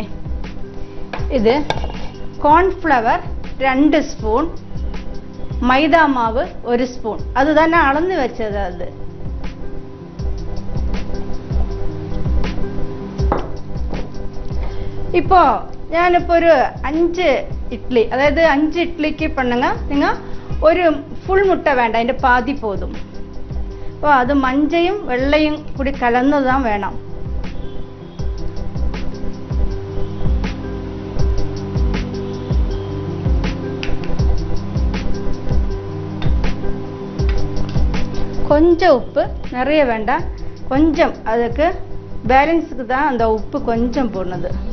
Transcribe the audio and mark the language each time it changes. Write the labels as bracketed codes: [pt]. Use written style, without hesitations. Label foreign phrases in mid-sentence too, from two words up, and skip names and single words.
[ta] இது கார்ன்ஃப்ளவர் 2 ஸ்பூன், மைதா மாவு 1 ஸ்பூன். அதுதான் நான் அளந்து வச்சது. அது இப்போ [ml] ഞാനിപ്പോൾ ഒരു 5 ഇഡ്ഡലി, അതായത് 5 ഇഡ്ഡലിക്ക് [ta] பண்ணுங்க. [ml] നിങ്ങൾ ഒരു ഫുൾ മുട്ട വേണ്ട, അതിൻ്റെ പാതി പോതും. അപ്പോൾ അത് മഞ്ഞയും വെള്ളയും കൂടി കലർന്നതാണ് വേണം. [ta] கொஞ்சம் உப்பு, நிறைய வேண்டாம், கொஞ்சம். அதுக்கு பேலன்ஸுக்கு தான் அந்த உப்பு கொஞ்சம் போடுறது.